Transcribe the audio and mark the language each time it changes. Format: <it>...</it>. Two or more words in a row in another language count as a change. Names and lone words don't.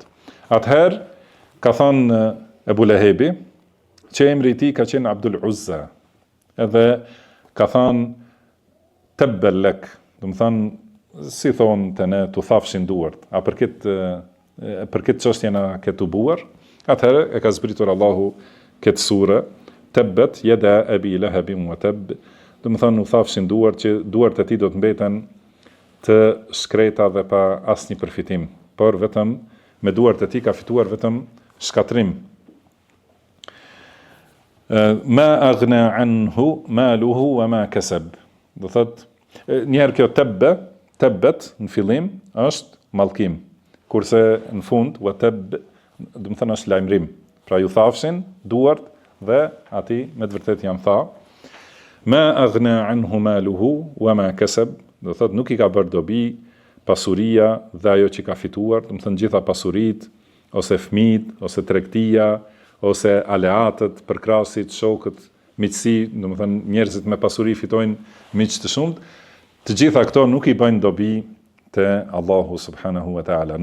<sq>Atëherë ka thënë Ebu Lehebi që emri i tij ka qenë Abdul Uzza. Edhe ka thënë</sq> <ar>تبا لك.</ar> <sq>Do të thënë si thonë të ne tu thafshin duart. A për këtë çështje na ke tubuar? Atëherë e ka zbritur Allahu këtë sure,</sq> <ar>تبت يدا أبي لهب وتب.</ar> <sq>Do të thonë u thafshin duart që duart e tij do të mbeten të shkreta dhe pa asnjë përfitim, por vetëm me duart e tij ka fituar vetëm shkatrim.</sq> <ar>ما أغنى عنه ماله وما كسب.</ar> <sq>Do thotë njëherë kjo tabat në fillim është mallkim, kurse në fund</sq> <ar>وتب</ar> <sq>do të thënë është lajmërim. Pra ju thafshin duart dhe ati me të vërtet janë tha.</sq> <ar>ما أغنى عنه ماله وما كسب.</ar> <sq>Do thotë nuk i ka bërë dobi pasuria dhe ajo që ka fituar, do të thënë gjitha pasuritë, ose fëmijët, ose tregtia, ose aleatët, përkrasit, shokët, miqësi, do të thënë njerëzit me pasuri fitojnë miq të shumt. Të gjitha këto nuk i bëjnë dobi te Allahu</sq> <ar>سبحانه وتعالى.</ar>